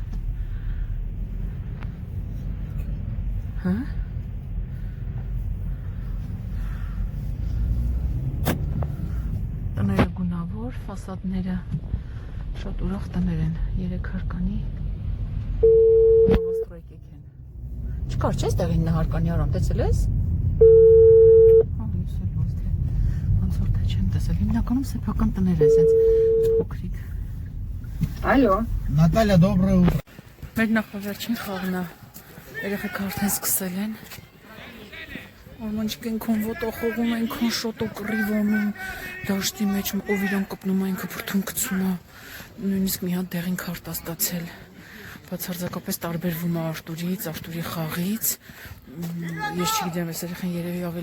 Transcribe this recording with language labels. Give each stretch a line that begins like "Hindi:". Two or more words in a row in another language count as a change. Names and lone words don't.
Armenian: Հա։ Տները գունավոր, ֆասադները շատ ուրախ տներ են, 3 հարկանի նավաստրոյկեք են։ Չկար չէ՞ այստեղ 9 հարկանի Արամ, տեսել ես։ Հա, ես էլ ոնց որ չեմ տեսել, հիմնականում սեփական տներ են, սենց փոքրիկ։
Russian: Алло. Наталья, доброе утро.
Armenian: Մեր նախավերջին խաղն է։ Երեխեք արդեն սկսել են։ Արմանջիկ ենքան ոտախողում, ենքան շոտո կռիվանում, դաշտի մեջ ով իրան կպնում է, ինքը բրդում գցում է, նույնիսկ մի հատ դեղին քարտ ստացել։ Բացարձակապես տարբերվում է Արտուրից, Արտուրի խաղից։ Ես չգիտեմ, այս երեխան երևի ավելի